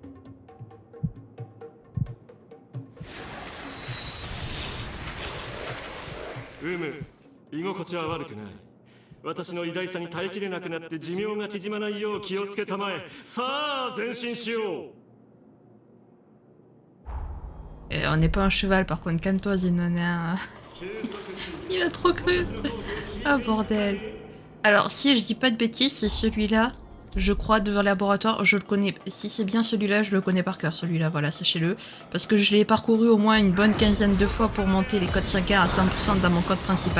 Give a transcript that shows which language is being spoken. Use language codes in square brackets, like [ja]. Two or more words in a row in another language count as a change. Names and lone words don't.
[ja] 居心地は悪くない。私の偉大さに耐えきれなくなって寿命が縮まないよう気をつけたまえ。さあ前進しよう。 [fr] On n'est pas un cheval par contre, calme-toi Zenonin. Il a trop cru. Ah bordel. Alors si je dis pas de bêtises, c'est celui-là. Je crois devant le laboratoire, je le connais. Si c'est bien celui-là, je le connais par cœur, celui-là, voilà, sachez-le. Parce que je l'ai parcouru au moins une bonne quinzaine de fois pour monter les codes 5 à 100% dans mon code principal.